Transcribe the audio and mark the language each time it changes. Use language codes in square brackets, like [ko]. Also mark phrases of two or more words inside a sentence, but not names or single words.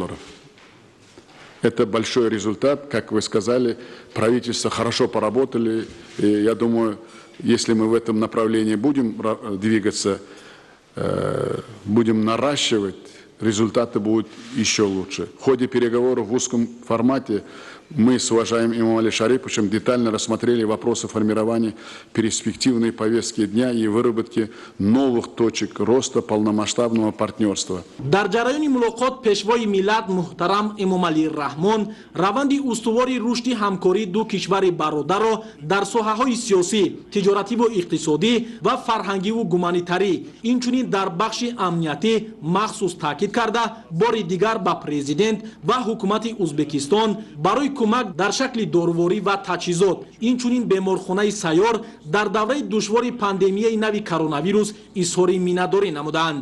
[ru] Это большой результат, как вы сказали, правительство хорошо поработали, и я думаю, если мы в этом направлении будем двигаться, будем наращивать, результаты будут еще лучше. В ходе переговоров в узком формате мы с уважаемым Эмомали Шариповичем детально рассмотрели вопросы формирования перспективной повестки дня и выработки новых точек роста полномасштабного партнерства. [tg] дар ҷараёни мулоқот пешвои миллат муҳтарам Эмомали Раҳмон раванди устувори рушди ҳамкории ду кишвари бародарро дар соҳаҳои сиёсӣ, тиҷоративу иқтисодӣ ва фарҳангиву гуманитарӣ, инчунин дар бахши амниятӣ махсус таъкид карда, бори дигар ба президент ва ҳукумати Узбекистон барои кӯмак дар шакли доруворӣ ва таҷҳизот, инчунин беморхонаи сайёр дар давраи душвори пандемияи нави коронавирус изҳори миннатдорӣ намуданд.